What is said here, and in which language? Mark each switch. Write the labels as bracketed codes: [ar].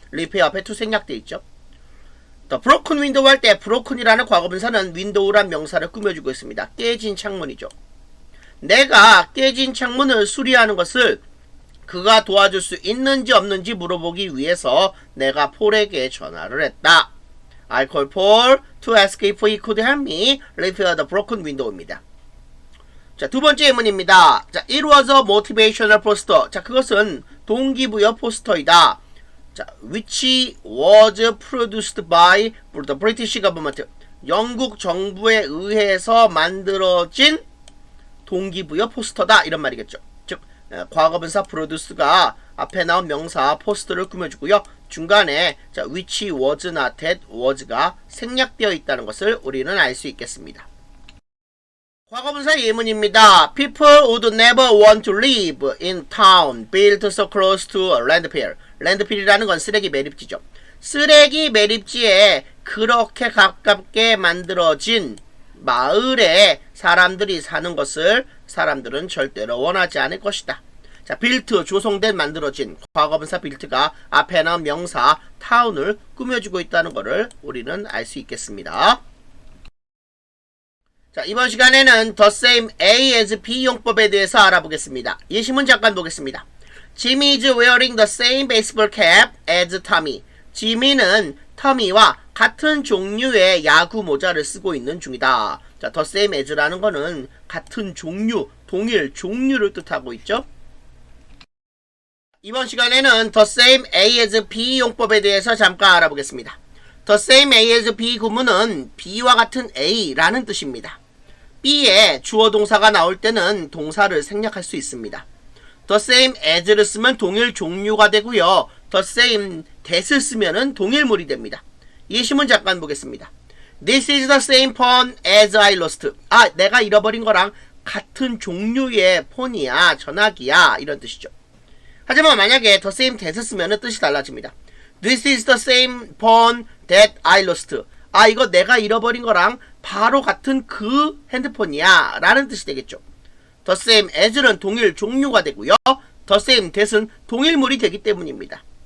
[ko] repair 앞에 to 생략되어 있죠. [en] The broken window [ko] 할 때 broken이라는 과거분사는 window란 명사를 꾸며주고 있습니다. 깨진 창문이죠. 내가 깨진 창문을 수리하는 것을 그가 도와줄 수 있는지 없는지 물어보기 위해서 내가 폴에게 전화를 했다. [en] I called Paul to ask if he could help me repair the broken window입니다. [ko] 자, 두 번째 예문입니다. [en] 자, it was a motivational poster. [ko] 자, 그것은 동기부여 포스터이다. [en] 자, which was produced by the British government. [ko] 영국 정부에 의해서 만들어진 동기부여 포스터다. 이런 말이겠죠. 즉, 과거분사 produce가 앞에 나온 명사 포스터를 꾸며주고요. 중간에 자, which was나 that was가 생략되어 있다는 것을 우리는 알 수 있겠습니다. 과거분사 예문입니다. [en] People would never want to live in town built so close to a landfill. [ko] landfill이라는 건 쓰레기 매립지죠. 쓰레기 매립지에 그렇게 가깝게 만들어진 마을에 사람들이 사는 것을 사람들은 절대로 원하지 않을 것이다. 자, built 조성된 만들어진 과거분사 built가 앞에 나온 명사 town을 꾸며주고 있다는 것을 우리는 알 수 있겠습니다. 자, 이번 시간에는 the same A as B 용법에 대해서 알아보겠습니다. 예시문 잠깐 보겠습니다. [en] Jimmy is wearing the same baseball cap as Tommy. [ko] 지미는 터미와 같은 종류의 야구 모자를 쓰고 있는 중이다. 자, the same as라는 거는 같은 종류, 동일 종류를 뜻하고 있죠. 이번 시간에는 the same A as B 용법에 대해서 잠깐 알아보겠습니다. the same A as B 구문은 B와 같은 A라는 뜻입니다. B에 주어 동사가 나올 때는 동사를 생략할 수 있습니다. the same as를 쓰면 동일 종류가 되고요. the same that을 쓰면은 동일물이 됩니다. 예시문 잠깐 보겠습니다. [en] This is the same phone as I lost. [ko] 아, 내가 잃어버린 거랑 같은 종류의 폰이야, 전화기야, 이런 뜻이죠. 하지만 만약에 the same that을 쓰면은 뜻이 달라집니다. [en] This is the same phone that I lost. [ko] 아, 이거 내가 잃어버린 거랑 바로 같은 그 핸드폰이야 라는 뜻이 되겠죠. the same as는 동일 종류가 되고요. the same that은 동일물이 되기 때문입니다.